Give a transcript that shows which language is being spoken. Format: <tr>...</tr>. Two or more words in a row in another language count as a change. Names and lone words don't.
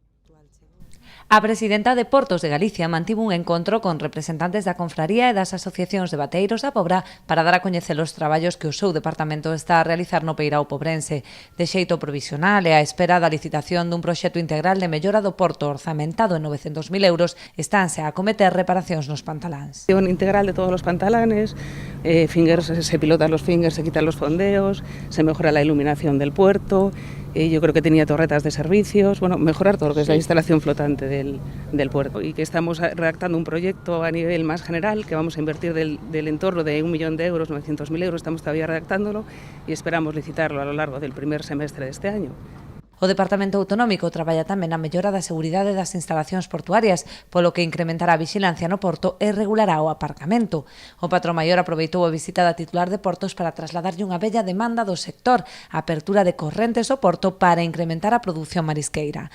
<gl>A presidenta de Portos de Galicia mantivo un encontro con representantes da Confraría e das asociacións de bateiros da Pobra para dar a coñecer os traballos que o seu departamento está a realizar no Peirao pobrense. De xeito provisional e á espera da licitación dun proxecto integral de mellora do porto orzamentado en 900.000 euros, estánse a acometer reparacións nos pantaláns.</gl> <es>Un integral de todos los pantalanes, se pilotan los fingers, se quitan los fondeos, se mejora la iluminación del puerto. Yo creo que tenía torretas de servicios, bueno, mejorar todo lo que es la instalación flotante del puerto. Y que estamos redactando un proyecto a nivel más general, que vamos a invertir del entorno de 1 millón de euros, 900.000 euros, estamos todavía redactándolo y esperamos licitarlo a lo largo del primer semestre de este año.</es> <gl>O Departamento Autonómico traballa tamén na mellora da seguridade das instalacións portuarias, polo que incrementará a vixilancia no porto e regulará o aparcamento. O patrón maior aproveitou a visita da titular de Portos para trasladarlle unha bella demanda do sector, a apertura de correntes ao porto para incrementar a produción marisqueira.</gl>